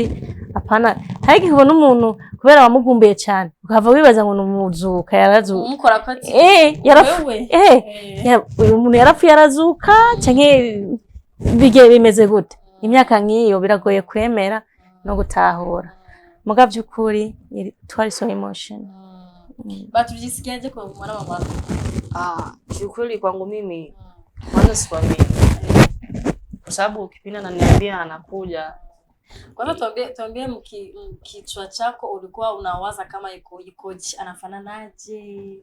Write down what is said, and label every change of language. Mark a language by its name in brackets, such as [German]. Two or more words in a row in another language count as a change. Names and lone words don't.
[Rundi] Apana hari gihe ubona umuntu kubera wamugumbiye cyane ukava wibaza ngo numuzuka yarazuka umukora ko ati uyu muntu yarapfuye yarazuka canke bige bimeze gute. Imyaka nk'iyo biragoye kwemera no gutahura, muga by'ukuri twari [English] so emotion. [Swahili] Batujisikiaje kwa mwana mama? Kiukweli kwangu mimi kwanza sikwamini, kwa sababu kipindi ananiambia anakuja. Kwanza tuambie kichwa chako ulikuwa unawaza kama ikoje, anafananaje?